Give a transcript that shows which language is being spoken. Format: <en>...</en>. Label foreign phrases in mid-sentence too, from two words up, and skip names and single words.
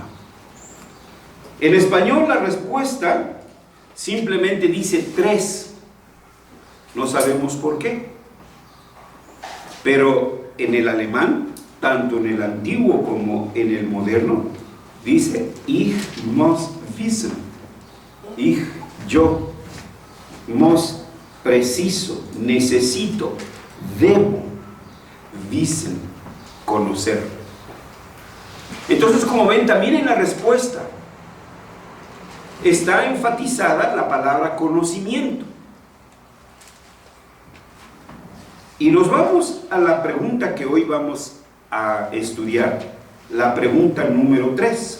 <es>En español la respuesta simplemente dice 3, no sabemos por qué, pero en el alemán, tanto en el antiguo como en el moderno, dice</es> <de>ich muss wissen. Ich, yo, muss,</de> <es>preciso, necesito, debo, wissen, conocer. Entonces, como ven, también en la respuesta está enfatizada la palabra conocimiento. Y nos vamos a la pregunta que hoy vamos a estudiar, la pregunta número 3.</es>